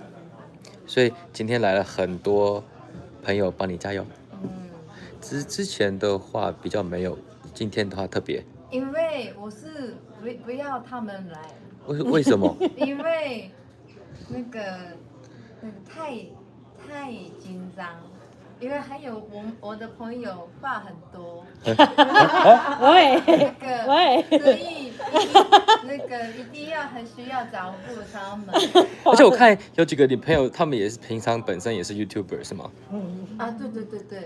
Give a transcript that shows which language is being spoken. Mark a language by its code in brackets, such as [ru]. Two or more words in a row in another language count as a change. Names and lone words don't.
[zh] 所以今天來了很多朋友幫你加油。之前的話比較沒有，今天的話特別。因為我是不要他們來。為什麼？因為那個太緊張。因為還有我的朋友話很多，喂，所以一定要很需要照顧他們。而且我看有幾個你朋友，他們也是平常本身也是 YouTuber 是嗎？啊，對，